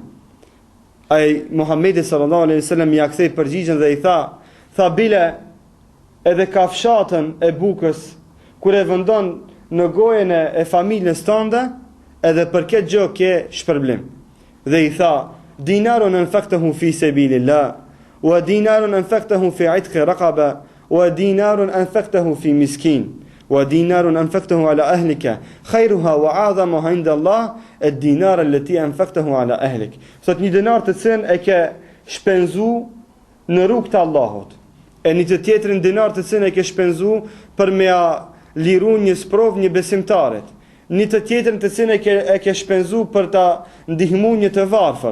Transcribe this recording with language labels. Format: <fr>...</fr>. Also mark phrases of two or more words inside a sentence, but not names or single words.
<sq>Ai Muhamedi</sq> <ar>صلى الله عليه وسلم</ar> <sq>ia kthei përgjigjen dhe i tha bile, edhe kafshatën e bukës kur e vendon në gojen e familjes tënde, edhe për këtë gjë ke shpërblim. Dhe i tha:</sq> <ar>دينار أنفقته في سبيل الله ودينار أنفقته في عتق رقبة ودينار أنفقته في مسكين ودينار أنفقته على أهلك خيرها وأعظمها عند الله الدينار التي أنفقته على أهلك."</ar> <sq>Sot një dinar të cilën e ke shpenzu në rrugt të Allahut, e një të tjetrin dinar të cilën e ke shpenzu për me liru një sprov një besimtarit, një të tjetrin të cilën e ke shpenzu për ta ndihmu një të varfër.</sq>